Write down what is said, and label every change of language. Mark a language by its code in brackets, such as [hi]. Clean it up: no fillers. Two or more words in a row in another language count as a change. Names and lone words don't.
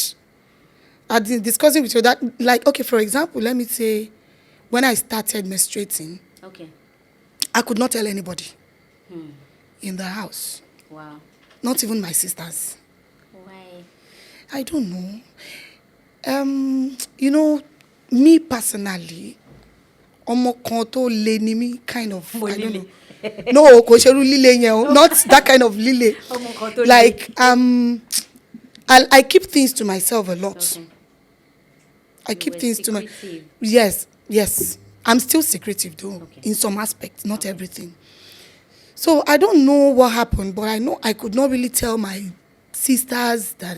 [en] Discussing with your dad, like okay, for example, let me say, when I started menstruating, Okay. I could not tell anybody in the house, Wow. not even my sisters. Why? I don't know. You know, me personally, [yo] ọmọ kan tó le ni mí, [en] kind of, [yo] Mo [en] I don't [yo] líle. [en] know. No, [yo] kò ṣerú líle yẹn o, [en] not that kind of [yo] líle. Ọmọ kan tó le. [en] Like, I keep things to myself a lot. Okay. I You keep were things to my. secretive. Yes. I'm still secretive though, Okay. in some aspects, not everything. So I don't know what happened, but I know I could not really tell my sisters that.